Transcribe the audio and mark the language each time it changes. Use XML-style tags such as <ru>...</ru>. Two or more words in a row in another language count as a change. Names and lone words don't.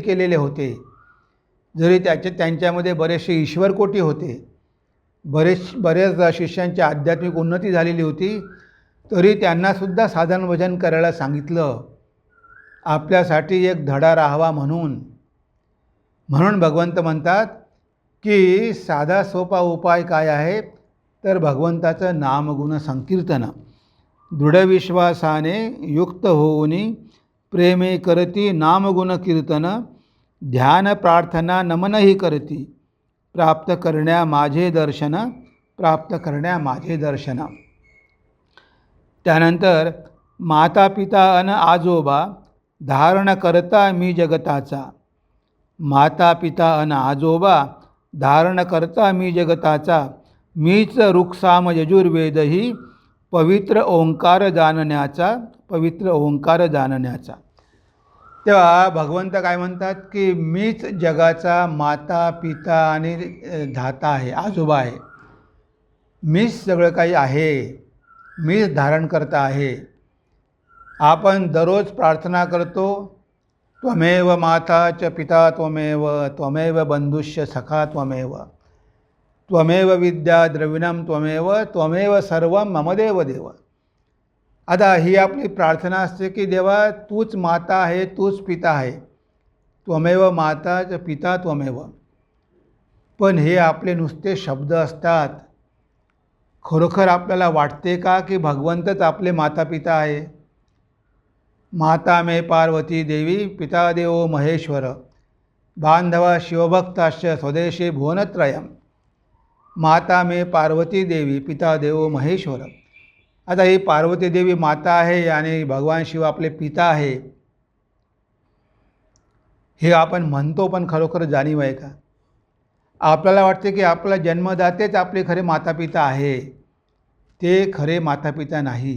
<mr>केलेले होते, जरी त्यांच्यामध्ये बरेचसे ईश्वरकोटी होते, बऱ्याच शिष्यांची आध्यात्मिक उन्नती झालेली होती, तरी त्यांनासुद्धा साधन भजन करायला सांगितलं, आपल्यासाठी एक धडा राहावा म्हणून भगवंत म्हणतात की साधा सोपा उपाय काय आहे, तर भगवंताचं नामगुण संकीर्तन. दृढविश्वासाने युक्त होऊनी प्रेमे करती नामगुण कीर्तन, ध्यान प्रार्थना नमनही करती, प्राप्त करण्या माझे दर्शन. त्यानंतर माता पिता अन आजोबा धारण करता मी जगताचा. माता पिता अन आजोबा धारण करता मी जगताचा, मीच ऋक्साम यजुर्वेदही पवित्र ओंकार जाणण्याचा. तेव्हा भगवंत काय म्हणतात की मीच जगाचा माता पिता आणि धाता आहे, आजोबा आहे. मीच सगळं काही आहे, मीच धारण करता आहे. आपण दररोज प्रार्थना करतो,</mr> <sa>त्वमेव माता च पिता त्वमेव बंधुश्च सखा त्वमेव विद्या द्रविणम त्वमेव सर्वं मम देव.</sa> <mr>आता ही आपली प्रार्थना असते की देवा, तूच माता आहे, तूच पिता आहे,</mr> <sa>त्वमेव माता च पिता त्वमेव.</sa> <mr>पण हे आपले नुसते शब्द असतात. खरोखर आपल्याला वाटते का की भगवंतच आपले माता पिता आहे?</mr> <sa>माता मे पार्वती देवी पिता देवो महेश्वर, बांधवा शिवभक्ताश्च स्वदेशी भुवनत्रयम्. माता मे पार्वती देवी पिता देवो महेश्वर.</sa> <mr>आता ही पार्वती देवी माता आहे आणि भगवान शिव आपले पिता आहे, हे आपण म्हणतो, पण खरोखर जाणीव आहे का? आपल्याला वाटते की आपला जन्मदातेच आपले खरे माता पिता आहे. ते खरे माता पिता नाही.</mr>